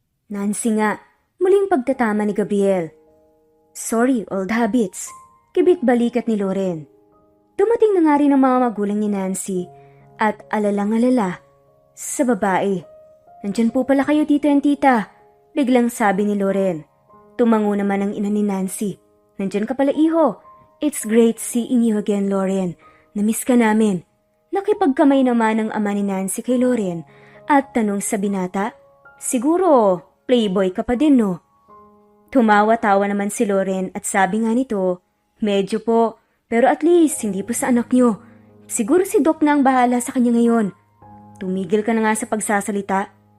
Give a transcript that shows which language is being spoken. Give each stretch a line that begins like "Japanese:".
Filipino: Nancy nga, muling pagtatama ni Gabriel.
English: Sorry, old habits.
Filipino: Kibit balikat ni Loren. Dumating na nga rin ang mga magulang ni Nancy at alalang-alala sa babae. Nandyan po pala kayo, tito and tita. Biglang sabi ni Loren. Tumango naman ang ina ni Nancy. Nandyan ka pala, iho.
English: It's great seeing you again, Loren.
Filipino: Namiss ka namin. Nakipagkamay naman ang ama ni Nancy kay Loren at tanong sa binata, siguro playboy ka pa din, no? Tumawa-tawa naman si Loren at sabi nga nito, medyo po, pero at least hindi po sa anak niyo. Siguro si Doc na ang bahala sa kanya ngayon. Tumigil ka na nga sa pagsasalita.